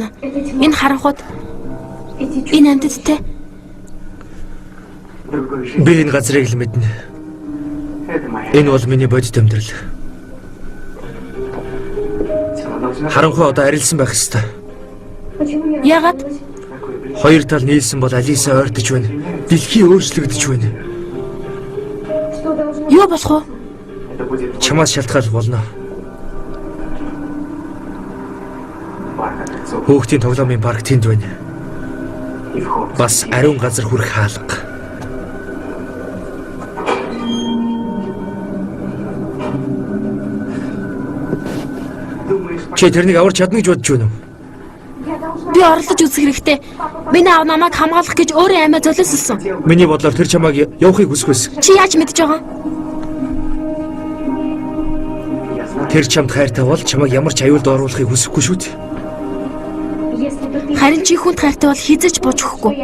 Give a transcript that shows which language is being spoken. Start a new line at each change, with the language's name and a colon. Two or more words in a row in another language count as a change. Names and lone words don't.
Mongolian: Энэ харанхууд,
Russian: Эти
Mongolian: энэ амьтадтай.
Russian: Другой жизни.
Mongolian: Би энэ газрыг л мэднэ.
Russian: Это моя.
Mongolian: Энэ бол миний бодит амьдрал.
Russian: Тело должно...
Mongolian: Харанхуй одоо арилсан байх ёстой.
Russian: Почему не
Mongolian: Яагаад?
Russian: Такое близкое.
Mongolian: Хоёр тал нийлсэн бол Алиса ойртож байна. Дэлхий өөрчлөгдөж байна.
Russian: Что должно...
Mongolian: Юу болох вэ?
Russian: Это будет...
Mongolian: Чамаас шалтгаалж болно.
Russian: Парк огурцов
Mongolian: Хүүхдийн тоглоомын парк тэнд байна.
Russian: и вход.
Mongolian: Бас ариун газар хүрэх хаалга.
Russian: Думаешь,
Mongolian: Чи тэрнийг аварч чадна гэж бодож байна уу?
Russian: Я должна...
Mongolian: Би оролдож үзэх хэрэгтэй. Миний аав намайг хамгаалах гэж өөрөө амиа золиослсон. Миний бодлоор тэр чамайг явахыг хүсэх байсан. Чи яаж мэдж байгаа?
Russian: я знаю,
Mongolian: Тэр чамд хайртай бол чамайг ямар ч аюулд оруулахыг хүсэхгүй шүү дээ.
Russian: Если бы ты...
Mongolian: Харин чи хүнд хайртай бол хизэж бууж
Russian: что
Mongolian: өгөхгүй.